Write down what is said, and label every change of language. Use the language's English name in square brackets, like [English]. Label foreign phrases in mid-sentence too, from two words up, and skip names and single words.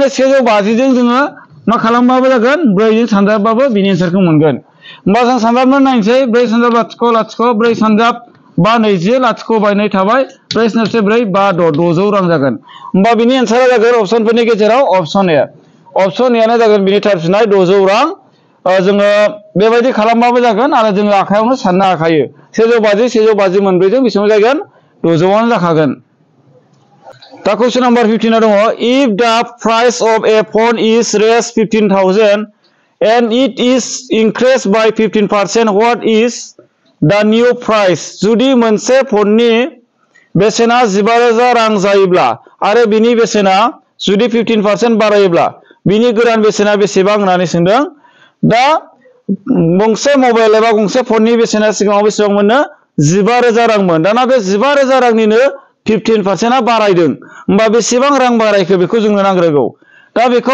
[Bodo] 150 जों जोङो मा खालामबाबो जागोन 4 जों सानजाबबाबो बिनि एन्सारखौ मोनगोन होमबा जों सानजाबनो नायनोसै 4 सानजाब लाथिख' लाथिख' 4 सानजाब 5 20 लाथिख' बाय 2 थाबाय 4 सानजाब 4 5 600 रां जागोन होमबा बिनि एन्सारा जागोन अपसनफोरनि गेजेराव अपसन ए आनो जागोन बिनि थार फिननाय 600 रां जोङो बेबायदि खालामबाबो जागोन आरो जोङो आखायावनो साननो हाखायो 150 मोनब्रैजों बेसेबां जागोन 600 आनो जाखागोन दा कुइसन नम्बर 15 दङ [English] if the price of a phone is raised 15,000 and it is increased by 15% what is the new price [Bodo] जुदि मोनसे फननि बेसेना 15,000 रां जायोब्ला आरो बिनि बेसेना जुदि 15% बारायोब्ला बिनि गोदान बेसेना बेसेबां होननानै सोंदों दा गंसे मबाइल एबा गंसे फननि बेसेना सिगाङाव बेसेबां मोननो 15,000 रांमोन दाना बे 15,000 रांनिनो 15% बारायदों होमबा बेसेबां रां बारायखो बेखौ जोंनो नांग्रोगौ दा बेखौ